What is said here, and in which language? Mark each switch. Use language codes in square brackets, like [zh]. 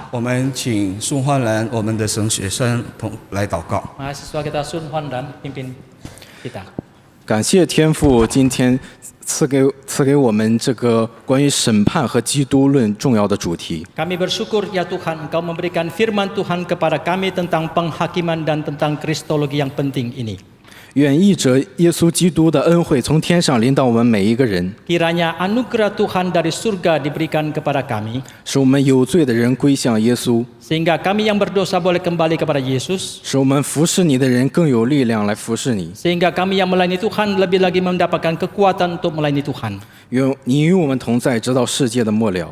[zh] 我们请宋焕然我们的神学生同来祷告。 [id] Mahasiswa kita Sun Huan dan pimpin kita. [zh] 感谢天父今天赐给我们这个关于审判和基督论重要的主题。 [id] Kami bersyukur ya Tuhan, Engkau memberikan firman Tuhan kepada kami tentang penghakiman dan tentang kristologi yang penting ini. [zh] 愿译者耶稣基督的恩惠从天上临到我们每一个人， [id] Kiranya anugerah Tuhan dari surga diberikan kepada kami, [zh] 使我们有罪的人归向耶稣， [id] sehingga kami yang berdosa boleh kembali kepada Yesus, [zh] 使我们服侍你的人更有力量来服侍你。 [id] sehingga kami yang melayani Tuhan lebih lagi mendapatkan kekuatan untuk melayani Tuhan. [zh] 愿你与我们同在，直到世界的末了。